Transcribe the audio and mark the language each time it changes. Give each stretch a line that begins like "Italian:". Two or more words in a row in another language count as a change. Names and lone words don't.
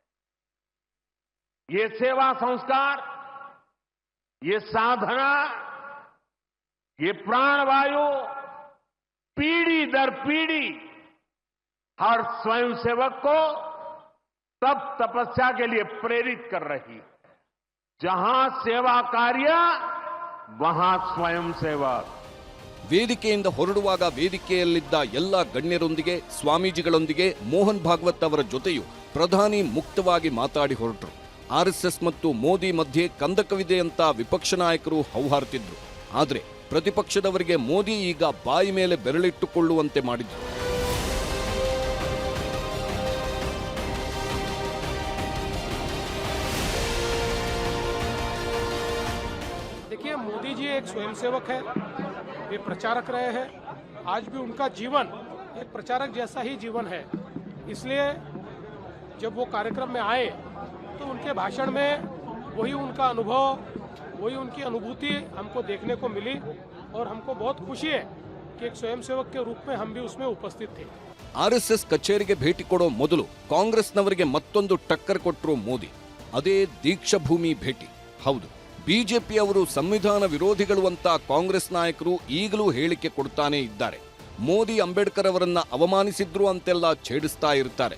Hindi: ये सेवा संस्कार, ये साधना, ये प्राणवायु पीढ़ी दर पीढ़ी हर स्वयंसेवक को तब तपस्या के लिए प्रेरित कर रही है। जहां सेवा कार्य वहां स्वयंसेवक।
Kannada: ವೇದಿಕೆಯಿಂದ ಹೊರಡುವಾಗ ವೇದಿಕೆಯಲ್ಲಿದ್ದ ಎಲ್ಲ ಗಣ್ಯರೊಂದಿಗೆ ಸ್ವಾಮೀಜಿಗಳೊಂದಿಗೆ ಮೋಹನ್ ಭಾಗವತ್ ಅವರ ಜೊತೆಯೂ ಪ್ರಧಾನಿ ಮುಕ್ತವಾಗಿ ಮಾತಾಡಿ ಹೊರಟರು. ಆರ್ಎಸ್ಎಸ್ ಮತ್ತು ಮೋದಿ ಮಧ್ಯೆ ಕಂದಕವಿದೆ ಅಂತ ವಿಪಕ್ಷ ನಾಯಕರು ಹೌಹಾರ್ತಿದ್ರು. ಆದರೆ ಪ್ರತಿಪಕ್ಷದವರಿಗೆ ಮೋದಿ ಈಗ ಬಾಯಿ ಮೇಲೆ ಬೆರಳಿಟ್ಟುಕೊಳ್ಳುವಂತೆ ಮಾಡಿದ್ರು.
Hindi: देखिए, मोदी जी एक स्वयंसेवक है, वे प्रचारक रहे हैं। आज भी उनका जीवन एक प्रचारक जैसा ही जीवन है। इसलिए जब वो कार्यक्रम में आए तो उनके भाषण में वही उनका अनुभव, वही उनकी अनुभूति हमको देखने को मिली और हमको बहुत खुशी है कि एक स्वयंसेवक के रूप में हम भी उसमें उपस्थित थे।
Kannada: ಆರ್ಎಸ್ಎಸ್ ಕಚೇರಿಗೆ ಭೇಟಿ ಕೊಡೋ ಮೊದಲು ಕಾಂಗ್ರೆಸ್ನವರಿಗೆ ಮತ್ತೊಂದು ಟಕ್ಕರ್ ಕೊಟ್ಟರು ಮೋದಿ. ಅದೇ ದೀಕ್ಷಾಭೂಮಿ ಭೇಟಿ. ಹೌದು, ಬಿಜೆಪಿಯವರು ಸಂವಿಧಾನ ವಿರೋಧಿಗಳು ಅಂತ ಕಾಂಗ್ರೆಸ್ ನಾಯಕರು ಈಗಲೂ ಹೇಳಿಕೆ ಕೊಡ್ತಾನೆ ಇದ್ದಾರೆ. ಮೋದಿ ಅಂಬೇಡ್ಕರ್ ಅವರನ್ನ ಅವಮಾನಿಸಿದ್ರು ಅಂತೆಲ್ಲ ಛೇಡಿಸ್ತಾ ಇರ್ತಾರೆ.